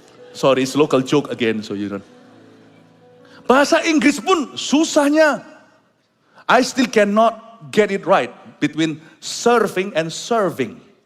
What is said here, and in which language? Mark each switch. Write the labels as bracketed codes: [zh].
[en] Sorry, it's local joke again, so you don't. [id] Bahasa Inggris pun susahnya. [en] I still cannot get it right between surfing and serving.